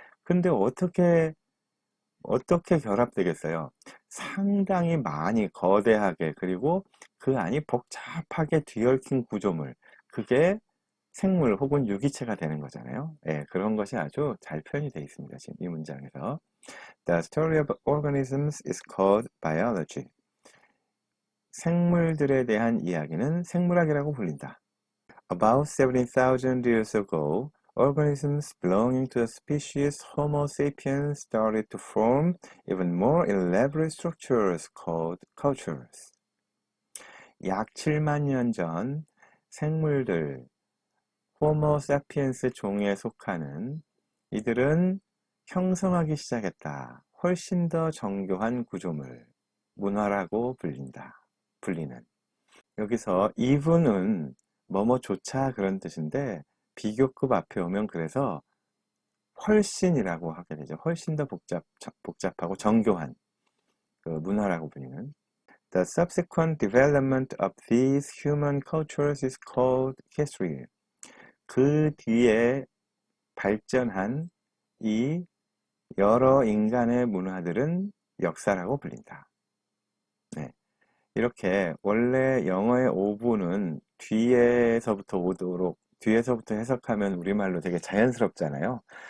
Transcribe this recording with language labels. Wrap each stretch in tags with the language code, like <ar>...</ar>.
<ko>근데 어떻게 결합되겠어요? 상당히 많이 거대하게 그리고 그 안이 복잡하게 뒤얽힌 구조물, 그게 생물 혹은 유기체가 되는 거잖아요. 예, 그런 것이 아주 잘 표현이 되어 있습니다. 지금 이 문장에서.</ko> <en>The story of organisms is called biology.</en> <ko>생물들에 대한 이야기는 생물학이라고 불린다.</ko> <en>About 70,000 years ago, organisms belonging to the species Homo sapiens started to form even more elaborate structures called cultures.</en> <ko>약 7만 년 전 생물들, 호모 사피엔스 종에 속하는 이들은 형성하기 시작했다. 훨씬 더 정교한 구조물, 문화라고 불리는. 여기서 even은 뭐뭐조차 그런 뜻인데 비교급 앞에 오면 그래서 훨씬이라고 하게 되죠. 훨씬 더 복잡하고 정교한 그 문화라고 불리는.</ko> <en>The subsequent development of these human cultures is called history.</en> <ko>그 뒤에 발전한 이 여러 인간의 문화들은 역사라고 불린다. 네. 이렇게 원래 영어의 오브는 뒤에서부터 해석하면 우리말로 되게 자연스럽잖아요.</ko>